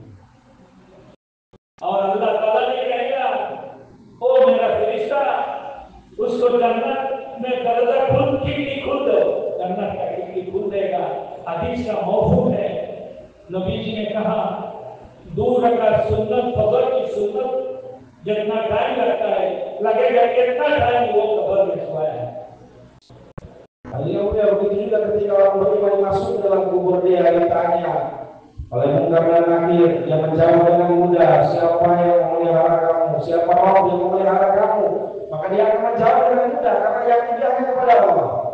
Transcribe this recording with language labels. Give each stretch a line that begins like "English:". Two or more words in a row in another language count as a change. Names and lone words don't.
Hindi: और अल्लाह ताला ने कहेगा ओ मेरा फरिश्ता, उसको जन्नत में दरवाजा खुल दो, जन्नत का खिड़की खुल देगा। हदीस का मौफूक है, नबी जी ने कहा 2 रकात सुन्नत, फजर की सुन्नत जितना टाइम लगता है, लगेगा कितना टाइम वो कब्र में सोया है।
Indonesian: Begitu juga ketika orang beriman masuk dalam kubur dia ditanya, oleh mungkar dan nakir, dia menjawab dengan mudah, siapa yang memelihara kamu, siapa Rabb yang memelihara kamu, maka dia akan menjawab dengan mudah karena yakin dia hanya kepada Allah.